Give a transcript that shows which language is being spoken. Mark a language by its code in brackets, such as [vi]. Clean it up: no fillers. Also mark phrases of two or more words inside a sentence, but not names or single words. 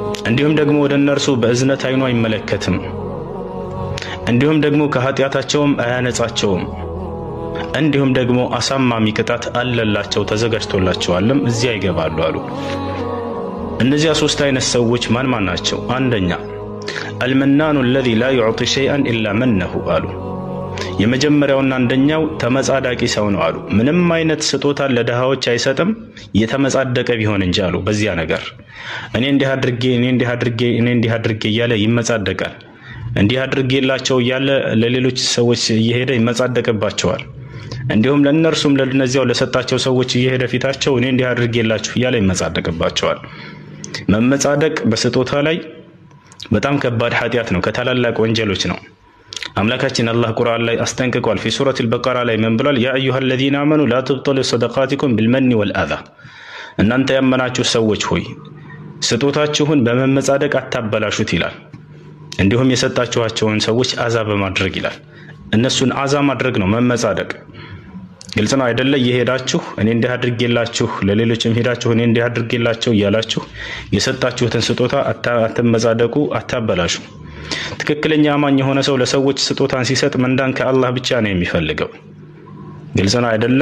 [am] እንዲሁም ደግሞ ወደ እነርሱ በእዝነት አይኑ አይመለከትም። እንዲሁም ደግሞ ከኃጢአታቸውም አያነጻቸውም። እንዲሁም ደግሞ አሳማሚ ቅጣት አለላቸው ተዘጋጅቶላቸዋልም እዚያ ይገባሉ አሉ። እነዚያ ሶስት አይነት ሰዎች ማን ማን ናቸው? አንደኛ አልመናኑ [ar] الذي لا يعطي شيئا الا منه [am] አሉ። የመጀመሪያውና አንደኛው ተመጻዳቂ ሰው ነው አሉ። ምንም አይነት ስጦታ ለደሃዎች አይሰጥም የተመጻደቀ ቢሆን እንጂ አሉ። በዚያ ነገር እኔ እንዲህ አድርጌ እያለ ይመጻደቃል። እንዲህ አድርጌላቸው እያለ ለሌሎች ሰዎች እየሄደ ይመጻደቅባቸዋል። እንዲሁም ለእነርሱም ለነዚያው ለሰጣቸው ሰዎች እየሄደ ፊታቸው እኔ እንዲህ አድርጌላችሁ እያለ ይመጻደቅባቸዋል። መመጻደቅ በስጦታ ላይ በጣም ከባድ ኃጢአት ነው፣ ከታላላቅ ወንጀሎች ነው። አምላካችን አላህ ቁርአን ላይ አስጠንቅቋል። [ar] في سورة البقرة [am] ላይ ምን ብሏል? [ar] يا أيها الذين آمنوا لا تبطلوا صدقاتكم بالمن والأذى [am] እናንተ ያመናችሁ ሰዎች ሆይ ስጦታችሁን በመመጻደቅ አታበላሹት ይላል። እንዲሁም የሰጣችኋቸውን ሰዎች አዛ በማድረግ ይላል። እነሱን አዛ ማድረግ ነው መመጻደቅ። ግልጽ ነው አይደለ? እየሄዳችሁ እኔ እንዲህ አድርጌላችሁ ለሌሎችም ሄዳችሁ እኔ እንዲህ አድርጌላቸው እያላችሁ የሰጣችሁትን ስጦታ አትመጻደቁ፣ አታበላሹ። ትክክለኛ አማኝ የሆነ ሰው ለሰዎች ስጦታን ሲሰጥ ምንዳን ከአላህ ብቻ ነው የሚፈልገው። ግልጽ ነው አይደለ?